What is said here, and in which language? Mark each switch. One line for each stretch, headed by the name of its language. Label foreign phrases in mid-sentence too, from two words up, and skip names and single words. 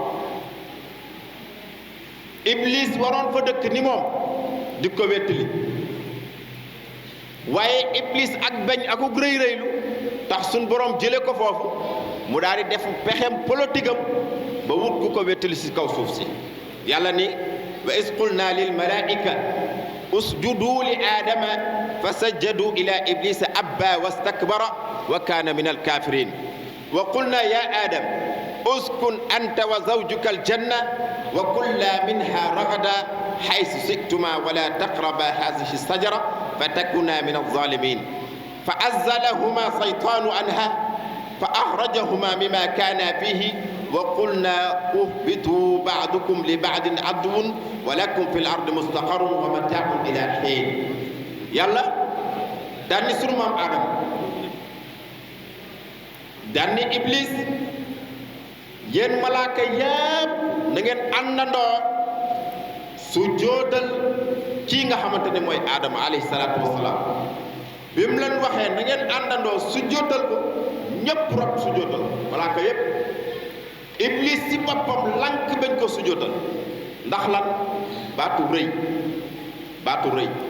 Wolof: Iblis waroon fa dëkk ni moom di ko wettali waaye Iblis ak bañ akuk rëy rëylu tax suñ borom jële ko foofu mu daal di def pexem politique am ba wut ku ko wettali ci kaw suuf si yàlla ni
Arabic: وإذ قلنا للملائكة اسجدوا لآدم ف سجدوا إلا إبليس أبى واستكبر وكان من الكافرين وقلنا يا آدم اسكن أنت وزوجك الجنة وكلا منها رغدا حيث شئتما ولا تقربا هذه الشجرة فتكونا من الظالمين فأزلهما الشيطان عنها فأخرجهما مما كانا فيه وقلنا اهبطوا بعضكم لبعض عدو ولكم في الأرض مستقر ومتاع إلى حين
Wolof: yàlla daan ni sunu maam Adama daan ni Iblis yéen malaaka yépp na ngeen àndandoo su jootal kii nga xamante ne mooy Adama
Arabic: عليه الصلاة والسلام
Wolof: bi mu leen waxee na ngeen àndandoo su jootal ko ñépp rot su jootal malaaka yépp Iblis ci boppam lank bañ ko su jootal ndax lan baatu rëy